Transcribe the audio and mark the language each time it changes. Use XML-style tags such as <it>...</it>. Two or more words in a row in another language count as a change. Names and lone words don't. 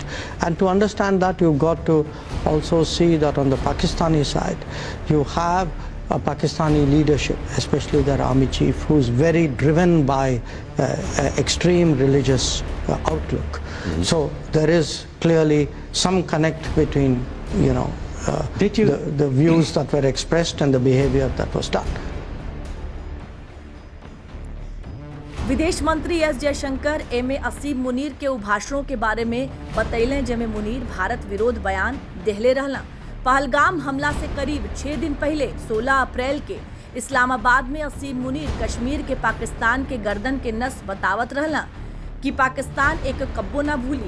<en>And to understand that, you've got to also see that on the Pakistani side, you have a Pakistani leadership, especially their army chief, who's very driven by extreme religious outlook. So there is clearly some connect between, the views that were expressed and the behavior that was done.</en> <bho>विदेश मंत्री S जयशंकर एमे असीम मुनीर के भाषणों के बारे में बतैले, जेमे मुनीर भारत विरोध बयान देहले रहला। पहलगाम हमला से करीब 6 दिन पहले 16 अप्रैल के इस्लामाबाद में असीम मुनीर कश्मीर के पाकिस्तान के गर्दन के नस बतावत रहला कि पाकिस्तान एक कब्बो न भूली।</bho>